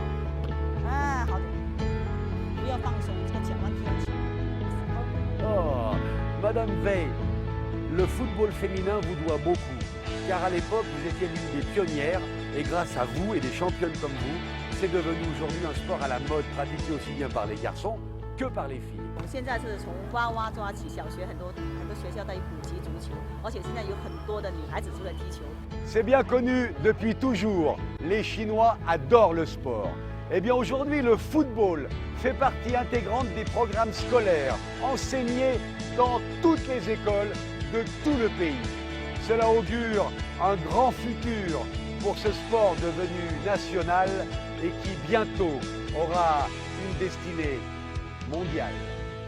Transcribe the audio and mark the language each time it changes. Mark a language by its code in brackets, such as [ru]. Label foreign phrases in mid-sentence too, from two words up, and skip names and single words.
[fr] Oh, Madame Wei, le football féminin vous doit beaucoup, car à l'époque, vous étiez l'une des pionnières, et grâce à vous et des championnes comme vous, c'est devenu aujourd'hui un sport à la mode pratiqué aussi bien par les garçons que par les filles. [zh] 我们现在是从娃娃抓起，小学很多学校在普及足球，而且现在有很多的女孩子都在踢球。 [fr] C'est bien connu depuis toujours, les Chinois adorent le sport. Eh bien aujourd'hui, le football fait partie intégrante des programmes scolaires enseignés dans toutes les écoles de tout le pays. Cela augure un grand futur pour ce sport devenu national et qui bientôt aura une destinée mondiale.